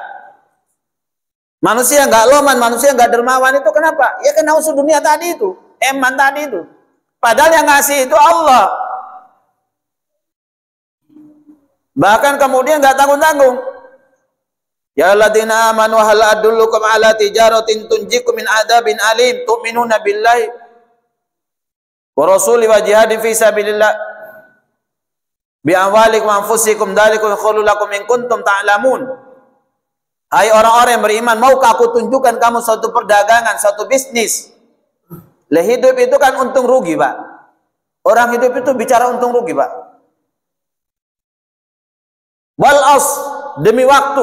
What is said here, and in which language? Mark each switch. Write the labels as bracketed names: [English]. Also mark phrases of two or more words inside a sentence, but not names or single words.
[Indonesian] Manusia nggak loman, manusia nggak dermawan itu kenapa? Ya kena usul dunia tadi itu, eman tadi itu. Padahal yang ngasih itu Allah. Bahkan kemudian nggak tanggung-tanggung. [Arabic] يا الذين آمنوا هل أدلكم على تجارة تنجيكم من عذاب أليم تؤمنون بالله ورسولي وجهاد في سبيل الله بأموالكم أنفسكم ذلكم خير لكم إن كنتم تعلمون. [Indonesian] Hai orang-orang yang beriman, maukah aku tunjukkan kamu suatu perdagangan, suatu bisnis? Lah hidup itu kan untung rugi, Pak. Orang hidup itu bicara untung rugi, Pak. [Arabic] والعصر, [Indonesian] demi waktu.